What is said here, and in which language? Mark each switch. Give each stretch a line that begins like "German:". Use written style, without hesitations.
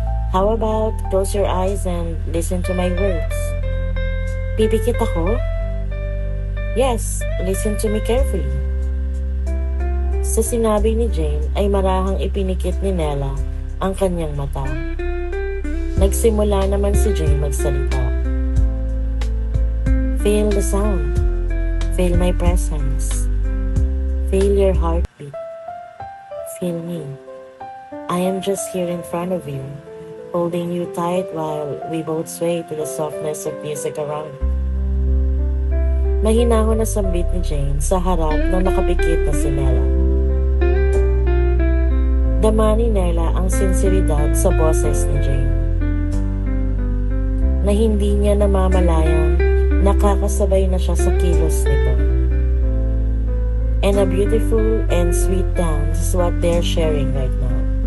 English: How about close your eyes and listen to my words?
Filipino: Pipikit ako?
English: Yes, listen to me carefully.
Filipino: Sa sinabi ni Jane ay marahang ipinikit ni Nella ang kanyang mata. Nagsimula naman si Jane magsalita.
English: Feel the sound. Feel my presence. Feel your heartbeat. Feel me. I am just here in front of you, holding you tight while we both sway to the softness of music around.
Filipino: Mahinahon na sambit ni Jane sa harap ng nakapikit na si Nella. Dama ni Nella ang sinseridad sa boses ni Jane, na hindi niya namamalayang nakakasabay na siya sa kilos nito.
English: And a beautiful and sweet dance is what they're sharing right now.